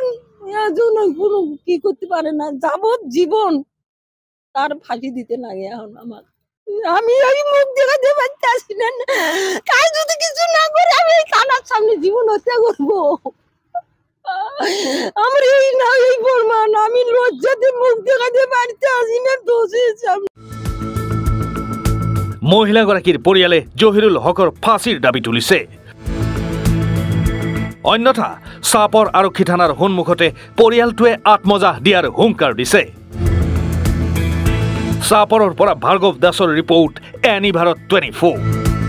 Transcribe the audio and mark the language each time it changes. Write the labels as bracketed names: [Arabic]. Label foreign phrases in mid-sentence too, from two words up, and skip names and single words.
[Bangla] কোনো কি করতে পারে না যাবজ্জীবন তার ফাঁসি দিতে লাগে এখন আমার আমি ওই মুখ দেখাতে পারতেছি না কাজ যদি কিছু না করে আমি থানার সামনে জীবন হত্যা করবো আমার এই না এই প্রমাণ আমি লজ্জাতে মুখ দেখাতে পারতেছি না দোষী [Assamese] মহিলাগৰাকীৰ পৰিয়ালে জহিৰুল হকৰ ফাঁচিৰ দাবী তুলিছে অন্যথা চাপৰ আৰক্ষী থানাৰ সন্মুখতে পৰিয়ালটোৱে আত্মজাহ দিয়াৰ হুংকাৰ দিছে চাপৰৰ পৰা ভাৰ্গৱ দাসৰ ৰিপৰ্ট এনি ভাৰত 24